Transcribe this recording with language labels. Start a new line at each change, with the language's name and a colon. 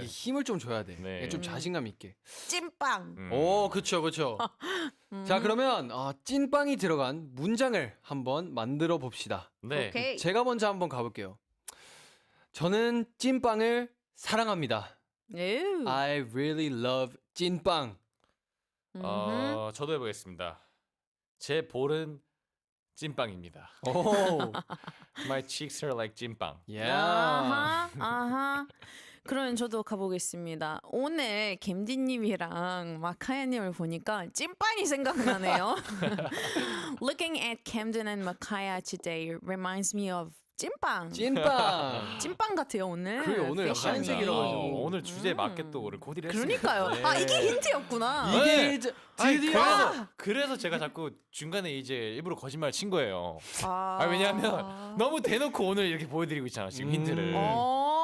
Korean: 이 힘을 좀 줘야 돼. 네. 좀 자신감 있게. 찐빵. 오, 그쵸. 자, 그러면 찐빵이 들어간 문장을 한번 만들어 봅시다. 네. 오케이. 제가 먼저 한번 가볼게요. 저는 찐빵을 사랑합니다. 에휴.
English: I really love 찐빵.
Korean: 저도 해보겠습니다. 제 볼은 찐빵입니다. 오,
English: My cheeks are like 찐빵.
Korean: 아하. 그러면 저도 가보겠습니다. 오늘 갬디님이랑 마카야님을 보니까 찐빵이 생각나네요.
English: Looking at Camden and Makaya today reminds me of 찐빵.
Korean: 찐빵. 찐빵 같아요 오늘. 그래요, 오늘 패션이. 하얀색이라 가지고. 오늘 주제에 맞게 또 오늘 코디를 했습니다. 그러니까요. 네. 이게 힌트였구나. 이게 이제 아니, 드디어 그래서 제가 자꾸 중간에 이제 일부러 거짓말 친 거예요. 아, 왜냐하면 너무 대놓고 오늘 이렇게 보여드리고 있잖아 지금 힌트를.